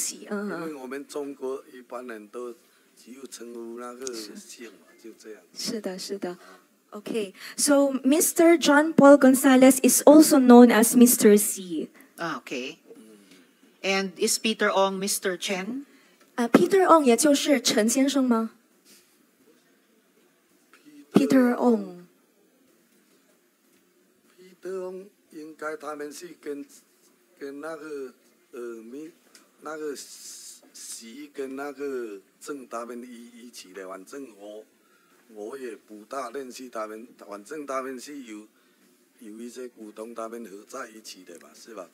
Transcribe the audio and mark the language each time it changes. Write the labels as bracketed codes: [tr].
[zh] 因为我们中国一般人都只有称呼那个姓嘛，就这样。是的。 [en] Okay, so Mr. John Paul Gonzales is also known as Mr. C. Okay. And is Peter Ong Mr. Chen? [zh] Peter Ong 也就是陈先生吗？ [en] Peter Ong. [zh] Peter Ong 应该他们是跟那个那个习跟那个郑他们一起的，反正我也不大认识他们，反正他们是有一些股东他们合在一起的吧，是吧？